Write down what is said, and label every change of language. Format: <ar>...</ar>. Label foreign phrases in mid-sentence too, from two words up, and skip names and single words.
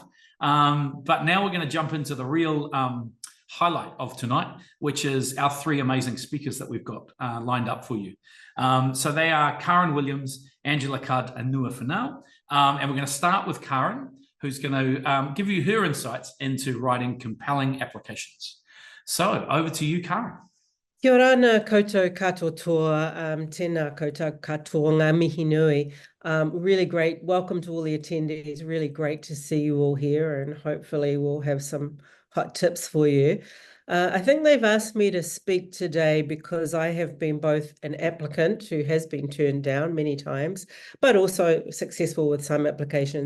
<en>But now we're going to jump into the real highlight of tonight, which is our three amazing speakers that we've got lined up for you. So they are Karin Williams, Angela Cudd, and Nua Finau. And we're going to start with Karin, who's going to give you her insights into writing compelling applications. So over to you, Karin.</en> <mi>Kia ora ana koutou katoa, tēnā koutou katoa, ngā mihi nui.</mi> <en>Really great. Welcome to all the attendees. Really great to see you all here, and hopefully we'll have some hot tips for you. I think they've asked me to speak today because I have been both an applicant who has been turned down many times, but also successful with some applications.</en>